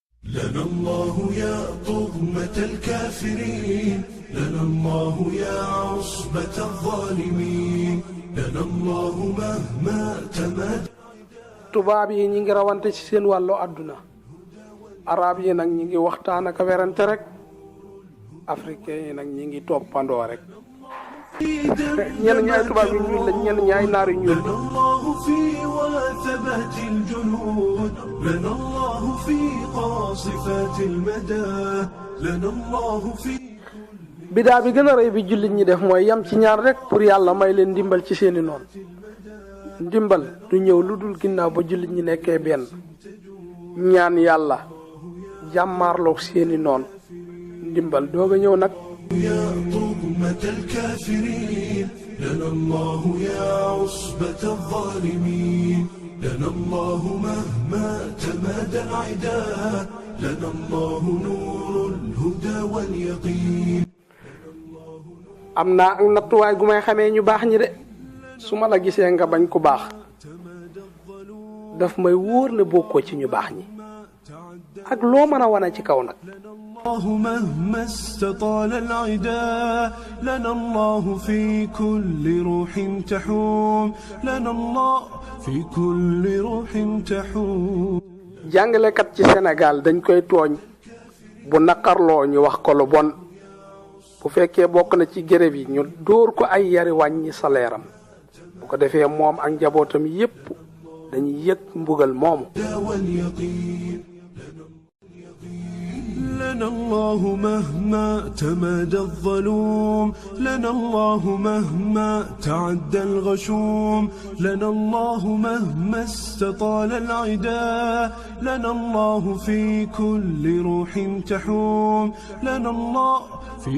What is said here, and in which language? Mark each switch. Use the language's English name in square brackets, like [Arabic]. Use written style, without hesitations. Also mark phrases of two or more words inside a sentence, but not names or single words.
[Arabic] لنا الله يا طغمة الكافرين لنا الله يا عصبة الظالمين لنا الله مهما تمد [Wolof] tubaab yi ñi ngi rawante ci seen wàllu àdduna arab yi nag ñi ngi waxtaan ak werante rek africain yi nag ñi ngi toppandoo rek ñenn ñaay tubaab yi ñuul la ñenn ñaay naar yu ñuul [Arabic] لنا الله في وثبات الجنود لنا الله في قاصفات المدى لنا الله في [Wolof] bidaa bi gën a rëy bi jullit ñi def mooy yam ci ñaar rek pour yàlla may leen ndimbal ci seeni noon ndimbal du ñëw lu dul ginnaaw ba jullit ñi nekkee benn ñaan yàlla jàmmaarloog seeni noon ndimbal doog a ñëw nag [Arabic] يا طغمة الكافرين لنا الله يا عصبة الظالمين لنا الله مهما تمادى العداء لنا الله نور الهدى واليقين [Wolof] am naa ak nattuwaay gu may xamee ñu baax ñi de su ma la gisee nga bañ ku baax daf may wóor ne bokkoo ci ñu baax ñi ak loo mën a wane ci kaw nag [Arabic] الله مهما استطال العداء لنا الله في كل روح تحوم لنا الله في كل روح تحوم [Wolof] jàngalekat ci Sénégal dañ koy tooñ bu naqarloo ñu wax ko lu bon bu fekkee bokk na ci gërëb yi ñu dóor ko ay yari wàññi salaire am bu ko defee moom ak njabootam yépp dañuy yëg mbugal moomu [Arabic] لنا الله مهما تمادى الظلوم لنا الله مهما تعدى الغشوم لنا الله مهما استطال العداء لنا الله في كل روح تحوم لنا الله في